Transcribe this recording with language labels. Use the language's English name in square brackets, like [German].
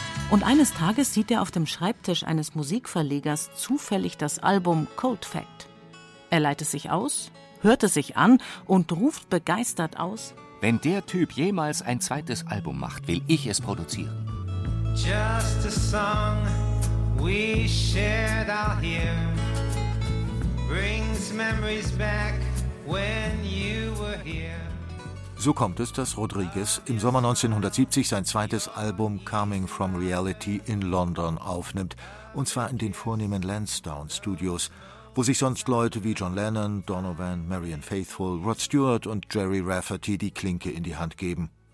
[German] Und eines Tages sieht er auf dem Schreibtisch eines Musikverlegers zufällig das Album Cold Fact. Er leitet sich aus, hört es sich an und ruft begeistert aus: Wenn der Typ jemals ein zweites Album macht, will ich es produzieren. [English] Just a song we shared out here brings memories back when you were here. [German] So kommt es, dass Rodriguez im Sommer 1970 sein zweites Album Coming from Reality in London aufnimmt, und zwar in den vornehmen Lansdowne Studios, wo sich sonst Leute wie John Lennon, Donovan, Marianne Faithfull, Rod Stewart und Jerry Rafferty die Klinke in die Hand geben.